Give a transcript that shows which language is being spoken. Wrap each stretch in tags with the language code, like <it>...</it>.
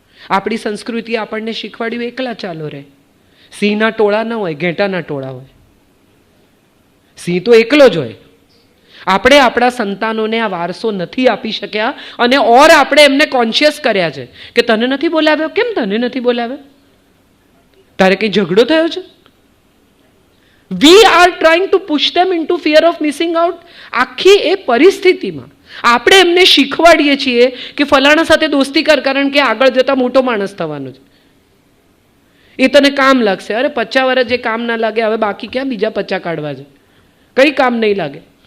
<gu>આપણી સંસ્કૃતિએ આપણને શીખવાડ્યું એકલા ચાલો રે. સિંહના ટોળા ન હોય, ઘેટાના ટોળા હોય. સિંહ તો એકલો જ હોય. આપણે આપણા સંતાનોને આ વારસો નથી આપી શક્યા અને આપણે એમને કોન્શિયસ કર્યા છે કે તને નથી બોલાવ્યો. કેમ તને નથી બોલાવ્યો? તારે કંઈ ઝઘડો થયો છે?</gu> <en>We are trying to push them into fear of missing out.</en> <gu>આખી એ પરિસ્થિતિમાં આપણે એમને શીખવાડીએ છીએ કે ફલાણા સાથે દોસ્તી કર, કારણ કે આગળ જતા મોટો માણસ થવાનો છે, એ તને કામ લાગશે. અરે 50 વર્ષ જે કામ ના લાગે, હવે બાકી ક્યાં બીજા 50 કાઢવા છે? કંઈ કામ નહીં લાગે.</gu>